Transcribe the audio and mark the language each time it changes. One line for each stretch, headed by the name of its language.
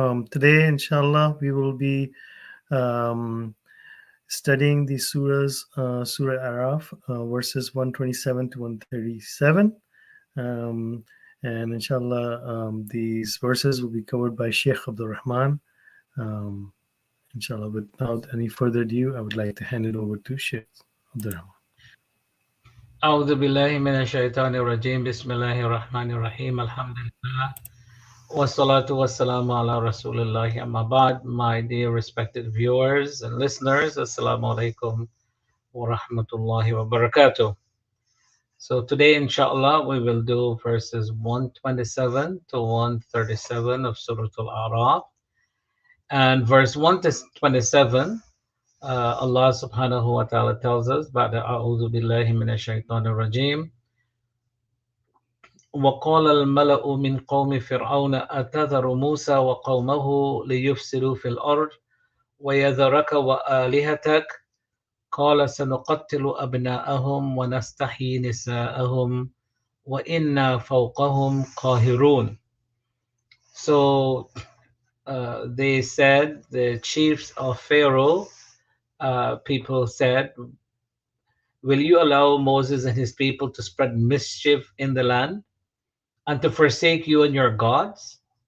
English: Today, inshallah, we will be um, studying the Surah Al-Araaf, verses 127 to 137. Um, and inshallah, these verses will be covered by Sheikh Abdur Rahman. Um, inshallah, without any further ado, I would like to hand it over to Sheikh Abdur Rahman.
Arabic: أعوذ بالله من الشيطان الرجيم بسم الله الرحمن الرحيم الحمد لله والصلاة والسلام على رسول الله أما بعد.
English: My dear respected viewers and listeners, Assalamu alaikum wa rahmatullahi wa barakatuh. So today inshallah we will do verses 127 to 137 of Surah Al-Araaf, and verse 127, Allah subhanahu wa ta'ala tells us,
Arabic: بعد أعوذ بالله من الشيطان الرجيم وقال الملأ من قوم فرعون أتذر موسى وقومه ليفسدوا في الأرض ويذرك وآلهتك قال سنقتل أبناءهم ونستحيي نساءهم وإنا فوقهم قاهرون.
English: So they said, the chiefs of Pharaoh, people said, will you allow Moses and his people to spread mischief in the land and to forsake you and your gods?